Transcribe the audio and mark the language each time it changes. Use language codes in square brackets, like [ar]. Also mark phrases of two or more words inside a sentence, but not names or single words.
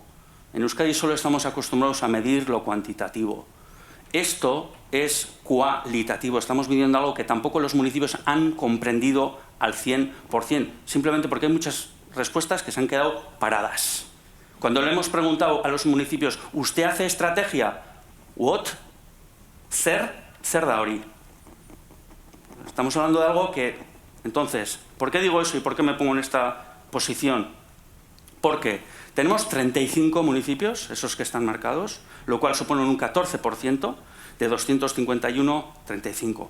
[es] En Euskadi solo estamos acostumbrados a medir lo cuantitativo. Esto es cualitativo, estamos midiendo algo que tampoco los municipios han comprendido al 100%, simplemente porque hay muchas respuestas que se han quedado paradas. Cuando le hemos preguntado a los municipios, ¿usted hace estrategia? ¿What? [eu] ¿Zer da hori? [es] Estamos hablando de algo que... Entonces, ¿por qué digo eso y por qué me pongo en esta posición? Porque tenemos 35 municipios, esos que están marcados, lo cual supone un 14%, de 251, 35.